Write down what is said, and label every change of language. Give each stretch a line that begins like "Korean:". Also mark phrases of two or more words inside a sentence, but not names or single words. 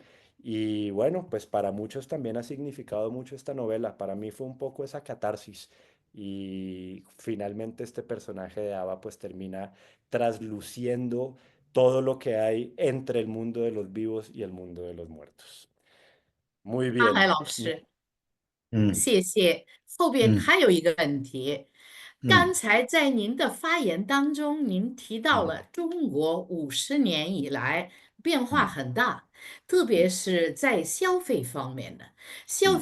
Spanish: Y bueno, pues para muchos también ha significado mucho esta novela. Para mí fue un poco esa catarsis y finalmente este personaje de Ava pues termina trasluciendo todo lo que hay entre el mundo de los vivos y el mundo de los muertos. Muy
Chinese: 阿海
Spanish: bien.
Chinese: 老师，嗯谢谢。后边嗯还有一个问题，刚嗯才在您的发言当中，您提到嗯了中国50年以来变化嗯很大，特别是在消费方面的，消